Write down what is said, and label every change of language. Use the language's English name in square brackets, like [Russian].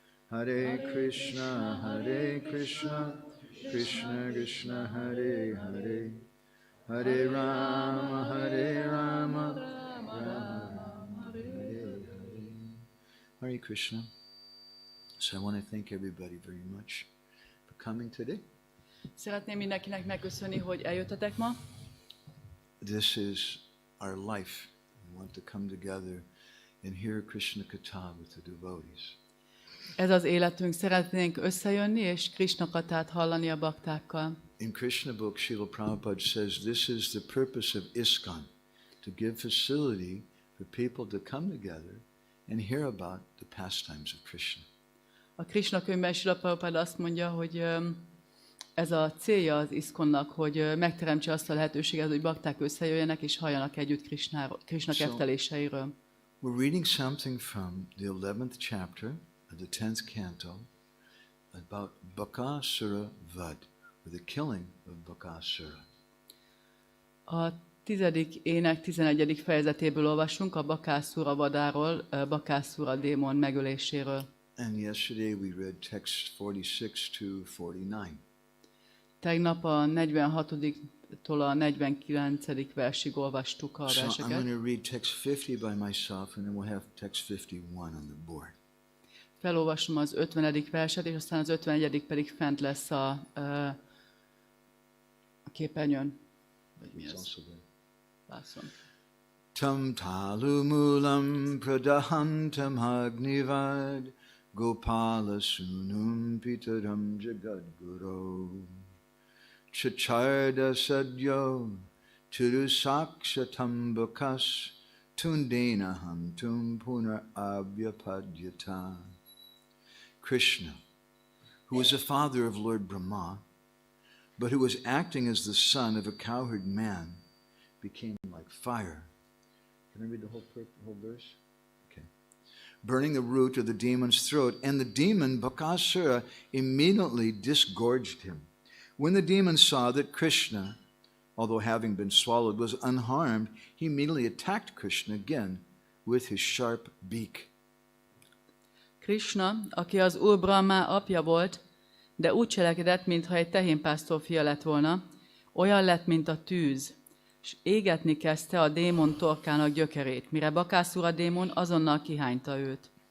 [Sanskrit] Hare Krishna Krishna Krishna Hare Hare Hare Rama Rama Rama Hare Hare Hare Krishna. [English] So I want to thank everybody very much for coming today. [Hungarian] Szeretném mindenkinek megköszönni, hogy eljöttetek ma. [English] This is our life. We want to come together and hear Krishna Katha with the devotees. [Hungarian] Ez az életünk, szeretnénk összejönni és Krishna katát hallani a baktákkal. [English] In Krishna book, Srila Prabhupada says this is the purpose of ISKCON, to give facility for people to come together and hear about the pastimes of Krishna. [Hungarian] A Krishna könyvben Srila Prabhupada azt mondja, hogy ez a célja az ISKCON-nak, hogy megteremtse azt a lehetőséget, hogy bakták összejöjjenek és halljanak együtt Krishna ketteléseiről. [English] We're reading something from the 11th chapter of the 10th canto about Bakasura-vadha-lila, or the killing of Bakasura. [Hungarian] A 10. ének 11. fejezetéből olvasunk a Bakasura-vadáról, Bakasura démon megöléséről. [English] And yesterday we read text 46 to 49. [Hungarian] Tegnap a 46-tól a 49. versig olvastuk a [English] So I'm [Hungarian] verseket. [English] going to read text 50 by myself, and then we'll have text 51 on the board. [Hungarian] Felolvasom az 50. verset, és aztán az 51. pedig fent lesz a képernyőn. Vagy mi ez? Lászom. [Sanskrit] Tam talumulam pradahantam agnivad Gopala sunum pitaram jagadguru Chacharda sadyo Turusakshatam bakas Tundena hantum punar abhyapadyata. [English] Krishna, who was the father of Lord Brahma, but who was acting as the son of a cowherd man, became like fire. Can I read the whole verse? Okay. Burning the root of the demon's throat, and the demon Bakasura immediately disgorged him. When the demon saw that Krishna, although having been swallowed, was unharmed, he immediately attacked Krishna again with his sharp beak. [Hungarian] Krishna, aki az Úr Brahma apja volt, de úgy cselekedett, mintha egy tehénpásztor fia lett volna, olyan lett, mint a tűz, és égetni kezdte a démon torkának gyökerét, mire Bakasura démon azonnal kihányta őt.